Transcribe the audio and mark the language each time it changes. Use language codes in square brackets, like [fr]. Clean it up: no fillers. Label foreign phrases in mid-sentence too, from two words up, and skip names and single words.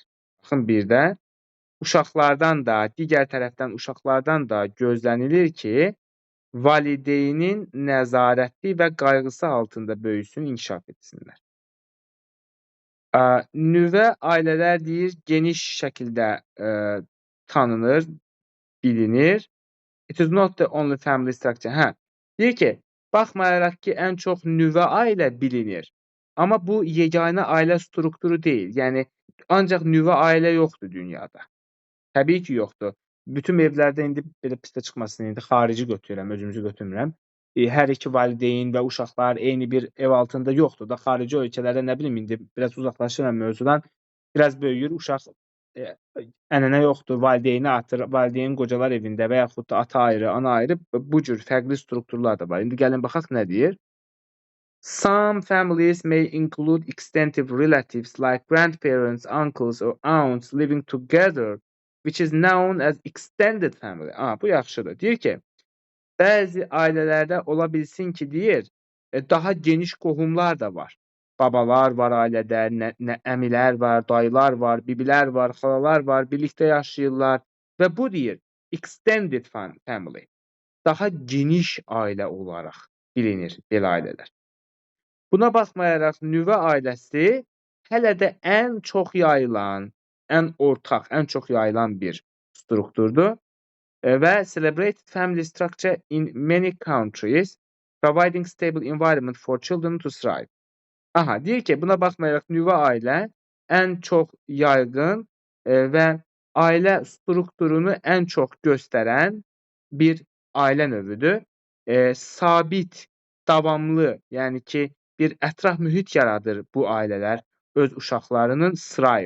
[az] Baxın, bir də digər tərəfdən uşaqlardan da gözlənilir ki, valideynin nəzarəti və qayğısı altında böyüsün, inkişaf etsinlər. Nüvə ailələr deyir, geniş şəkildə tanınır, bilinir. [en] It is not the only family structure. [az] Deyir ki, baxmayaraq ki, ən çox nüvə ailə bilinir, amma bu yeganə ailə strukturu deyil. Yəni, ancaq nüvə ailə yoxdur dünyada. Təbii ki, yoxdur. Bütün evlərdə indi belə pistə çıxmasın, indi xarici götürürəm, özümüzü götürmürəm. Hər iki valideyn və uşaqlar eyni bir ev altında yoxdur da. Xarici ölkələrdə nə bilim, indi biraz uzaqlaşıram mövzudan, biraz böyüyür, uşaq ənənə yoxdur, valideyn qocalar evində və yaxud da ata ayrı, ana ayrı, bu cür fərqli strukturlar da var. İndi gəlin baxaq nə deyir? [en] Some families may include extensive relatives like grandparents, uncles or aunts living together, which is known as extended family. [az] Bu yaxşıdır. Deyir ki, bəzi ailələrdə ola bilsin ki, deyir, daha geniş qohumlar da var. Babalar var ailədə, əmilər var, dayılar var, bibilər var, xalalar var, birlikdə yaşayırlar və bu deyir, [en] extended family. [az] Daha geniş ailə olaraq bilinir belə ailələr. Buna baxmayaraq nüvə ailəsi hələ də ən çox yayılan, ən çox yayılan bir strukturdur və [en] celebrated family structure in many countries providing stable environment for children to thrive. [az] Deyir ki, buna baxmayaraq nüvə ailə ən çox yaygın və ailə strukturunu ən çox göstərən bir ailə növüdür. Sabit, davamlı, yəni ki, bir ətraf mühit yaradır bu ailələr öz uşaqlarının thrive.